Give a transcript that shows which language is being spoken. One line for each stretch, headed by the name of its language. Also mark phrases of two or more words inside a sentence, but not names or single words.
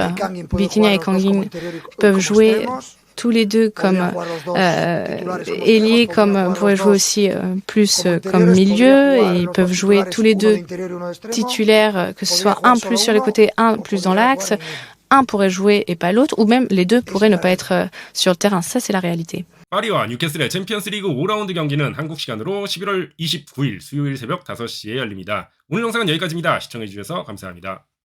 French: Vitinha et Kangin peuvent jouer tous les deux comme ailiers, comme pourraient jouer aussi plus comme milieu, et ils peuvent jouer tous les deux titulaires, que ce soit un plus sur les côtés, un plus dans l'axe. Un pourrait jouer et pas l'autre, ou même les deux pourraient ne pas être sur le terrain. Ça, c'est la réalité.
Korean: 파리와 뉴캐슬의 챔피언스리그 5라운드 경기는 한국 시간으로 11월 29일 수요일 새벽 5시에 열립니다. 오늘 영상은 여기까지입니다. 시청해주셔서 감사합니다.